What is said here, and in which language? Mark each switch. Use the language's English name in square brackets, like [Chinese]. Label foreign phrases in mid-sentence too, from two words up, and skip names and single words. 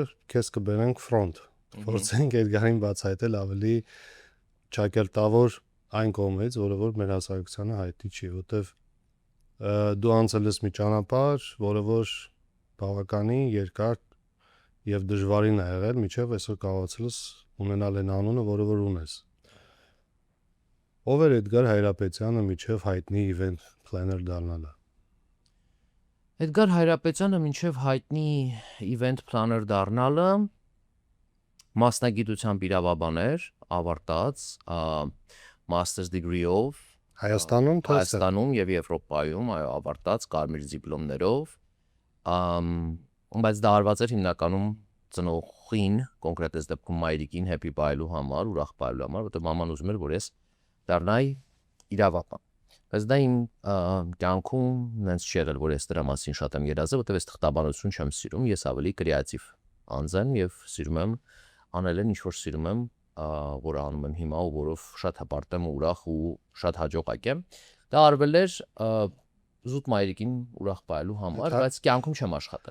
[Armenian] քեզ կբերենք front։ Փորձենք Էդգարին բացահայտել ավելի ճակերտավոր այն կողմից, որը որ մեր հասարակությանը հայտնի չի, որտեվ դու անցել ես մի ճանապարհ, որը որ բավականին երկար եւ դժվարին է եղել, մինչեւ այսօր կարողացել ես ունենալ այն անունը, որը որ ունես։ Ով էր Էդգար Հայրապետյանը մինչեւ հայտնի [English] event planner [Armenian] դառնալը։ Էդգար Հայրապետյանը մինչև հայտնի [English] event planner [Armenian] դառնալը մասնագիտությամբ իրավաբան էր, ավարտած [English] master's degree- [Armenian] ով Հայաստանում թե Հայաստանում եւ Եվրոպայում, այո, ավարտած կարմիր դիպլոմներով, բայց դա արված էր հիմնականում ծնողին, կոնկրետ այս դեպքում մայրիկին happy բայելու համար, ուրախ բայելու համար, որտեղ մաման ուզում էր, որ ես դառնայի իրավաբան։ Բայց դա իմ կյանքում նենց չի եղել, որ ես դրա մասին շատ եմ երազել, որտեղ ես թղթաբանություն չեմ սիրում, ես ավելի կրեատիվ անձ եմ եւ սիրում եմ անել ինչ որ սիրում եմ, որը անում եմ հիմա ու որով շատ հպարտ եմ ու ուրախ ու շատ հաջողակ եմ։ Դա արվել էր զուտ մայրիկին ուրախ բայելու համար, բայց կյանքում չեմ աշխատել։